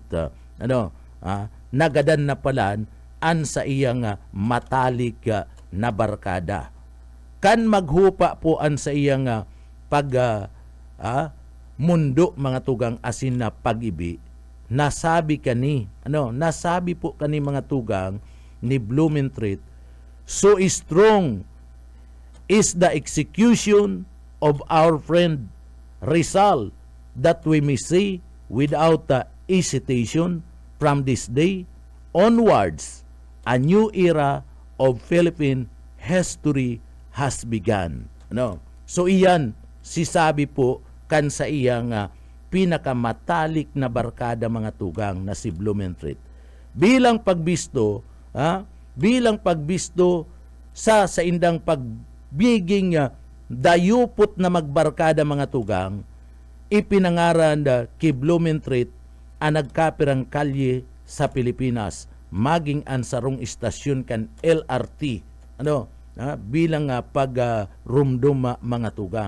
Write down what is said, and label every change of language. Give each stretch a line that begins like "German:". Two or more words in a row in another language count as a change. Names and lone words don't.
Bikol: Nagadan na palan an sa iyang matalik na barkada. Kan maghupa po an sa iyang mundo mga tugang asin na pag-ibi, nasabi nasabi po kani mga tugang ni Blumentritt,
English: so strong is the execution of our friend Rizal that we may say without hesitation from this day onwards a new era of Philippine history has begun.
Bikol: So iyan sisabi po kan sa iyang pinakamatalik na barkada mga tugang na si Blumentritt. Bilang pagbisto sa indang pagbiging dayupot na magbarkada mga tugang, ipinangaran kay Blumentritt ang nagkapirang kalye sa Pilipinas, maging ang sarong istasyon kan LRT, bilang pagrumdum mga tugang.